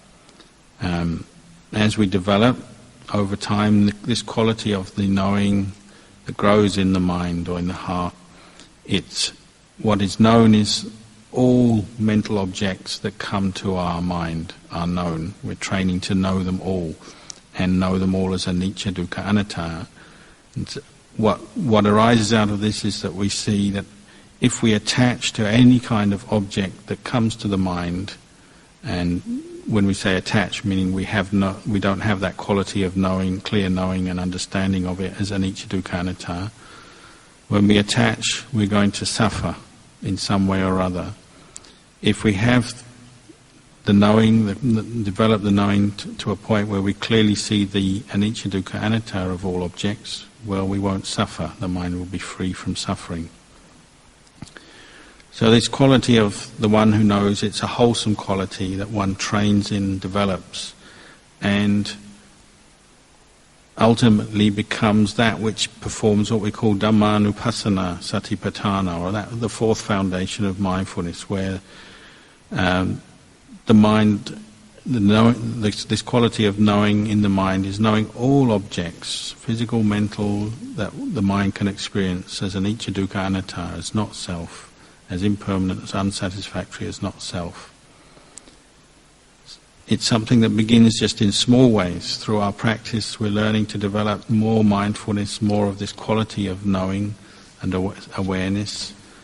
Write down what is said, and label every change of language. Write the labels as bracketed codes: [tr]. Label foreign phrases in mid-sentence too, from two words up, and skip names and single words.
[en] As we develop, over time, this quality of the knowing that grows in the mind or in the heart, it's what is known is all mental objects that come to our mind are known. We're training to know them all, and know them all as [pi] anicca, dukkha, anatta. [en] What arises out of this is that we see that if we attach to any kind of object that comes to the mind, and when we say attach, meaning we don't have that quality of knowing, clear knowing and understanding of it as [pi] anicca, dukkha, anatta, [en] when we attach, we're going to suffer in some way or other. If we have the knowing, develop the knowing to a point where we clearly see the [pi] anicca, dukkha, anatta [en] of all objects, well, we won't suffer. The mind will be free from suffering. So this quality of the one who knows, it's a wholesome quality that one trains in, develops, and ultimately becomes that which performs what we call [pi] Dhammanupassana Satipatthana, [en] or that the fourth foundation of mindfulness, where the mind, this quality of knowing in the mind is knowing all objects, physical, mental, that the mind can experience as [pi] anicca, dukkha, anatta, [en] as not self, as impermanent, as unsatisfactory, as not self. It's something that begins just in small ways. Through our practice, we're learning to develop more mindfulness, more of this quality of knowing and awareness.